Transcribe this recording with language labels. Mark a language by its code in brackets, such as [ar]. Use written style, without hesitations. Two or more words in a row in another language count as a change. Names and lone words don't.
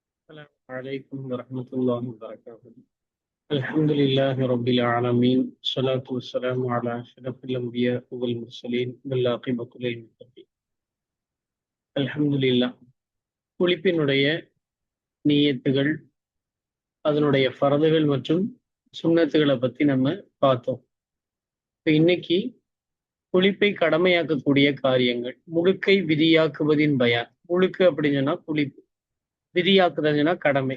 [ar] السلام عليكم ورحمة الله وبركاته. الحمد لله رب العالمين، الصلاة والسلام على أشرف الأنبياء والمرسلين والعاقبة للمتقين. الحمد لله. [ta] குளிப்பினுடைய நியத்துகள், அதனுடைய ஃபரதுகள் மற்றும் சுன்னத்துகளை பத்தி நம்ம பார்த்தோம். இப்போ இன்னைக்கு குளிப்பை கடமையாக்கக்கூடிய காரியங்கள், முழுக்கை விதியாக்குவதின் பயான். முழுக்கு அப்படின்னு சொன்னா குளிப்பு, விதியாக்குறதுன்னா கடமை.